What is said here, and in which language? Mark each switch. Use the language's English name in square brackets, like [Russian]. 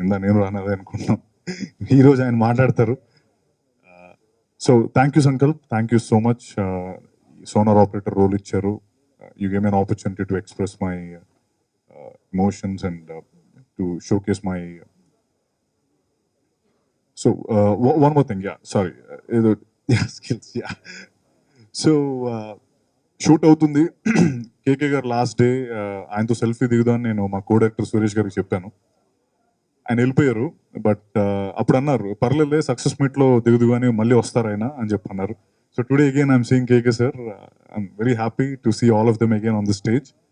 [Telugu] నేను రానదే అనుకుంటున్నాం, ఈ రోజు ఆయన మాట్లాడతారు. [English] So thank you Sankal, thank you so much. [Telugu] Sonar operator role ఇచ్చారు. [English] You gave me an opportunity to express my emotions and to showcase my. So one more thing, yeah, sorry, skills, yeah. [Telugu] So shoot అవుతుంది. కేకే గారు last day ఆయనతో selfie దిగుదామని నేను మా co director Suresh గారికి చెప్పాను. ఆయన వెళ్ళిపోయారు. బట్ అప్పుడు అన్నారు, పర్లేదులే సక్సెస్ మీట్లో దిగుదు కానీ మళ్ళీ వస్తారు ఆయన అని చెప్పి అన్నారు. [English] So today again I'm seeing KK sir. I'm very happy to see all of them again on the stage.